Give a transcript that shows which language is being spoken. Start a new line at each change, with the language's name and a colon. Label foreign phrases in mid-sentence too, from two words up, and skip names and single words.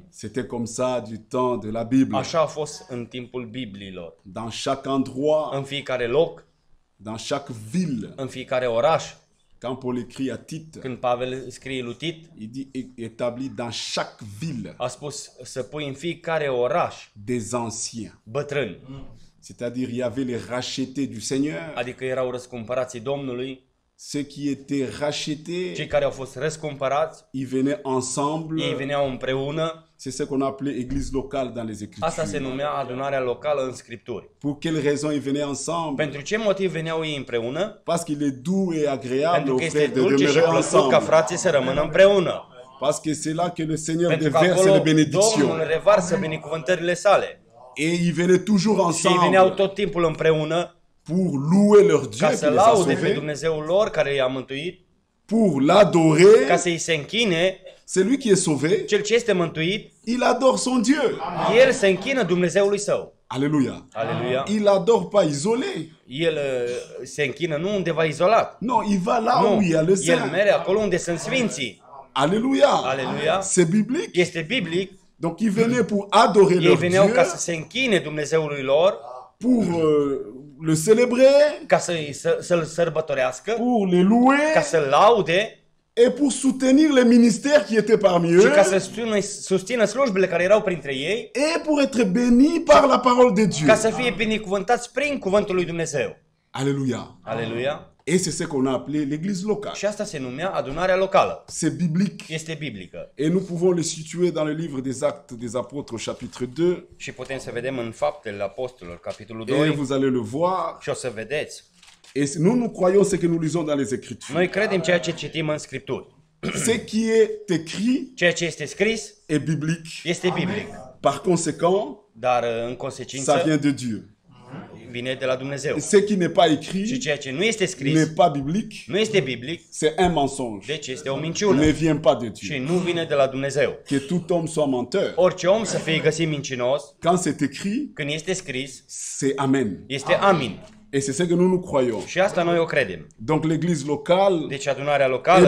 French: C'était comme ça du temps de la Bible.
Romanian: Așa a fost în timpul Bibliilor.
French: Dans chaque endroit,
Romanian: În fiecare loc,
French: dans chaque ville.
Romanian: în fiecare oraș,
French: Quand Paul écrit à Tite,
Romanian: când Pavel scrie lui Tit,
French: il dit établi dans chaque ville
Romanian: a spus să pui în fiecare oraș
French: des anciens.
Romanian: bătrâni.
French: C'est-à-dire, il y avait les rachetés du Seigneur,
Romanian: Adică erau răscumpărații Domnului,
French: ceux qui étaient rachetés,
Romanian: cei care au fost răscumpărați,
French: ils venaient ensemble.
Romanian: ei veneau împreună.
French: C'est ce qu'on appelait église locale dans les
Romanian: Asta se
French: Écritures.
Romanian: numea adunarea locală în Scripturi.
French: Pour quelle raison ils venaient ensemble?
Romanian: Pentru ce motiv veneau ei împreună?
French: Parce qu'il est doux et agréable
Romanian: Pentru
French: aux
Romanian: că este
French: frères de
Romanian: dulce și
French: demeurer
Romanian: plăcut ca
French: ensemble.
Romanian: frații să rămână împreună.
French: Parce que c'est là que le Seigneur
Romanian: Pentru că
French: déverse
Romanian: acolo
French: les bénédictions.
Romanian: Domnul revarsă binecuvântările sale.
French: Et ils venaient toujours
Romanian: Și ei veneau
French: ensemble
Romanian: tot timpul împreună
French: pour louer leur Dieu
Romanian: ca
French: qui
Romanian: să
French: les a
Romanian: laude pe
French: sauvés,
Romanian: Dumnezeul lor care i-a mântuit,
French: pour
Romanian: ca
French: l'adorer.
Romanian: să-i se închine.
French: Celui qui est sauvé,
Romanian: Cel ce este mântuit,
French: il adore son Dieu.
Romanian: el se închină Dumnezeului său.
French: Alléluia.
Romanian: Aleluia.
French: Il adore pas isolé.
Romanian: El se închină nu undeva izolat.
French: Non, il va là
Romanian: Nu,
French: où il y a le
Romanian: el
French: Saint.
Romanian: merge acolo unde sunt sfinții.
French: Alléluia.
Romanian: Alléluia.
French: C'est biblique.
Romanian: Este biblic.
French: Donc ils venaient pour adorer
Romanian: Ei
French: leur
Romanian: veneau
French: Dieu,
Romanian: ca să se închine Dumnezeului lor,
French: pour le célébrer,
Romanian: ca să-l sărbătorească,
French: pour les louer
Romanian: ca să-l laude
French: et pour soutenir les ministères qui étaient parmi
Romanian: și
French: eux
Romanian: ca să susțină slujbele care erau printre ei,
French: et pour être bénis par la parole de Dieu.
Romanian: ca să fie binecuvântați prin cuvântul lui Dumnezeu.
French: Alléluia.
Romanian: Aleluia.
French: Et c'est ce qu'on a appelé l'église locale.
Romanian: Și asta se numea adunarea locală.
French: C'est biblique.
Romanian: Este biblică.
French: Et nous pouvons le situer dans le livre des Actes des Apôtres, chapitre 2.
Romanian: Și putem să vedem în Faptele Apostolilor, capitolul
French: Et 2, vous allez le voir.
Romanian: și o să vedeți.
French: Et nous croyons ce que nous lisons dans les Écritures.
Romanian: Noi credem ceea ce citim în Scripturi.
French: Ce qui est écrit
Romanian: Ceea ce este scris
French: est biblique.
Romanian: este biblic.
French: Par conséquent,
Romanian: Dar în
French: ça
Romanian: consecință
French: vient de Dieu.
Romanian: vine de la Dumnezeu.
French: Ce qui n'est pas
Romanian: Și
French: écrit
Romanian: ceea ce nu este scris
French: n'est pas biblique.
Romanian: nu este biblic,
French: C'est un mensonge.
Romanian: deci este o
French: Il
Romanian: minciună.
French: ne vient pas de
Romanian: Și
French: Dieu.
Romanian: nu vine de la Dumnezeu.
French: Que tout homme soit menteur.
Romanian: Orice om să fie găsit mincinos,
French: Quand c'est écrit,
Romanian: când este scris,
French: c'est Amen.
Romanian: este amin.
French: Et c'est ce que nous croyons.
Romanian: Și asta noi o credem.
French: Donc l'église locale
Romanian: Deci adunarea locală